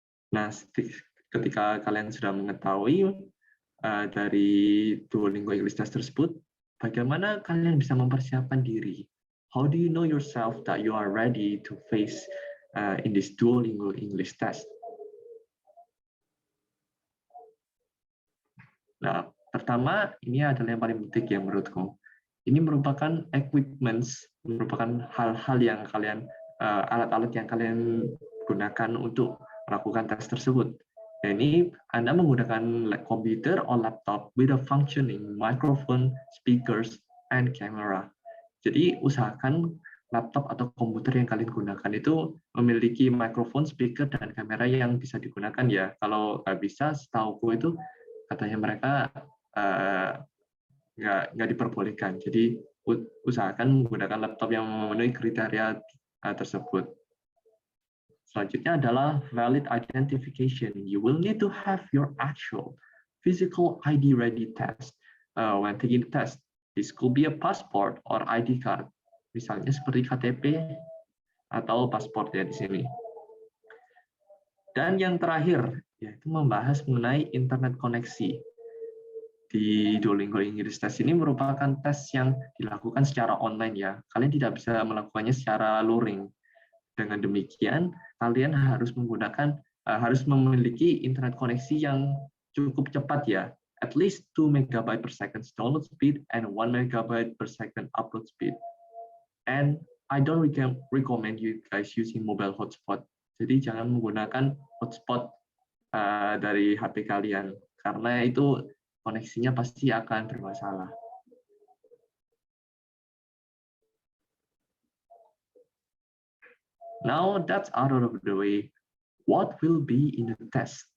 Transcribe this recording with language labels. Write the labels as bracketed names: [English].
[Indonesian] Nah, ketika kalian sudah mengetahui dari Duolingo English Test tersebut, bagaimana kalian bisa mempersiapkan diri? [English] How do you know yourself that you are ready to face in this Duolingo English Test? [Indonesian] Nah, pertama ini adalah yang paling penting ya menurutku. Ini merupakan equipments, merupakan hal-hal yang kalian alat-alat yang kalian gunakan untuk melakukan tes tersebut. Dan ini Anda menggunakan komputer [English] or laptop with a functioning microphone, speakers, and camera. [Indonesian] Jadi usahakan laptop atau komputer yang kalian gunakan itu memiliki mikrofon, speaker, dan kamera yang bisa digunakan ya. Kalau nggak bisa, setauku itu katanya mereka nggak diperbolehkan. Jadi usahakan menggunakan laptop yang memenuhi kriteria tersebut. Selanjutnya adalah valid identification. [English] You will need to have your actual physical ID ready test when taking the test. This could be a passport or ID card. [Indonesian] Misalnya seperti KTP atau paspor ya di sini. Dan yang terakhir yaitu membahas mengenai internet koneksi. Di Duolingo English Test ini merupakan tes yang dilakukan secara online ya. Kalian tidak bisa melakukannya secara luring. Dengan demikian, kalian harus memiliki internet koneksi yang cukup cepat ya. [English] At least 2 MB per second download speed and 1 MB per second upload speed. And I don't recommend you guys using mobile hotspot. [Indonesian] Jadi jangan menggunakan hotspot dari HP kalian karena itu koneksinya pasti akan bermasalah. [English] Now that's out of the way. What will be in the test?